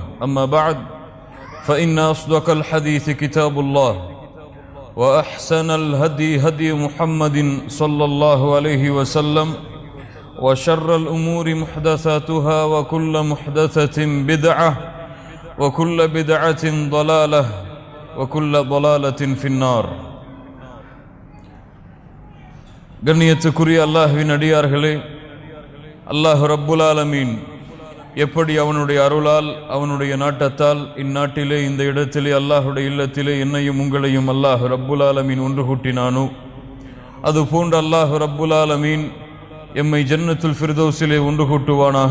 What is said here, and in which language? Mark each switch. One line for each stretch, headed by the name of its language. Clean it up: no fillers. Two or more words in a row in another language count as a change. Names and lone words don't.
Arabic: أما بعد فإن أصدق الحديث كتاب الله وأحسن الهدي هدي محمد صلى الله عليه وسلم وشر الأمور محدثاتها وكل محدثة بدعة وكل بدعة ضلالة وكل ضلالة في النار.
Tamil: கண்ணியத்துக்குரிய அல்லாஹ்வின் அடியார்களே, அல்லாஹ் ரப்புல் ஆலமீன் எப்படி அவனுடைய அருளால் அவனுடைய நாட்டத்தால் இந்நாட்டிலே இந்த இடத்திலே அல்லாஹுடைய இல்லத்திலே என்னையும் உங்களையும் அல்லாஹ் ரப்புல் ஆலமீன் ஒன்று கூட்டினானோ அதுபோன்று அல்லாஹ் ரப்புல் ஆலமீன் எம்மை ஜன்னத்துல் ஃபிர்தௌஸிலே ஒன்று கூட்டுவானாக.